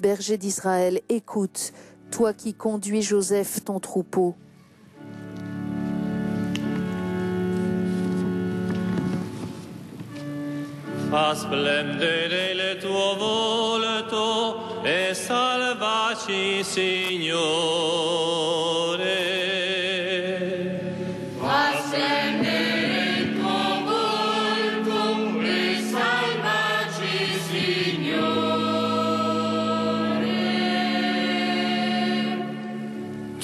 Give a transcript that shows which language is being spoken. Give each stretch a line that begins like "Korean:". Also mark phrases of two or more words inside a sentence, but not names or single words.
French: Berger d'Israël, écoute, toi qui conduis Joseph ton troupeau.
Italian: Fa splendere il tuo volto e salvaci, Signore. Fa splendere il tuo volto e salvaci, Signore.